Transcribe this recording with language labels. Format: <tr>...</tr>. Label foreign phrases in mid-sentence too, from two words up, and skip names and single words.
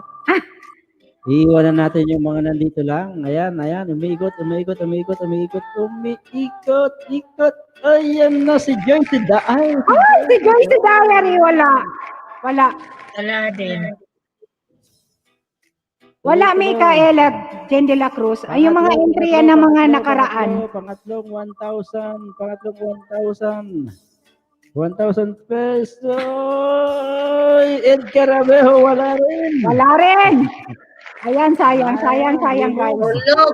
<tl>Iiwan na natin yung mga nandito lang. Ayan. Umiikot. Ayan na si Joyce Daay. Oh, si Joyce Diary, wala. Wala din. Wala, Micaela Jen de la Cruz. Ay, yung mga entry yan ng mga nakaraan. Pangatlong 1,000. 1,000 pesos. Ed Carabejo, wala rin. Wala rin. Ayan, sayang, guys. Ulog.</tl>